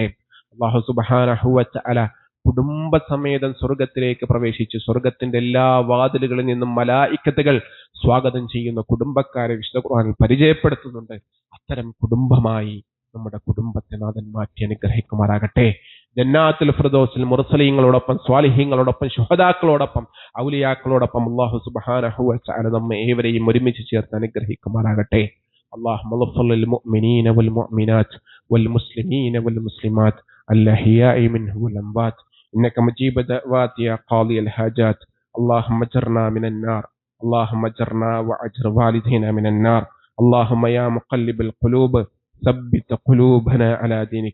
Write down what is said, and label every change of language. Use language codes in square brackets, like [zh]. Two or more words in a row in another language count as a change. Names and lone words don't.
[ar] الله سبحانه وتعالى [ml] കുടുംബസമേതം സ്വർഗത്തിലേക്ക് പ്രവേശിച്ച് സ്വർഗത്തിന്റെ എല്ലാ വാതിലുകളിൽ നിന്നും മലായിക്കത്തുകൾ സ്വാഗതം ചെയ്യുന്ന കുടുംബക്കാരെ വിശുദ്ധ ഖുർആനിൽ പരിചയപ്പെടുത്തുന്നുണ്ട്. അത്തരം കുടുംബമായി നമ്മുടെ കുടുംബത്തെ നാഥൻ മാറ്റി അനുഗ്രഹിക്കുമാറാകട്ടെ. ജന്നാത്തുൽ ഫിർദൗസിൽ മുർസലീങ്ങളോടൊപ്പം, സ്വാലിഹീങ്ങളോടൊപ്പം, ശുഹദാക്കളോടൊപ്പം, ഔലിയാക്കളോടൊപ്പം [ar] الله سبحانه وتعالى [ml] നമ്മെ ഏവരെയും ഒരുമിച്ച് ചേർത്ത് അനുഗ്രഹിക്കുമാറാകട്ടെ. [ar] اللهم اغفر للمؤمنين والمؤمنات والمسلمين والمسلمات الأحياء منهم والأموات إنك مجيب دعوات يا قاضي الحاجات. اللهم اجرنا من النار، اللهم اجرنا وأجر والدينا من النار. اللهم يا مقلب القلوب ثبت قلوبنا على دينك.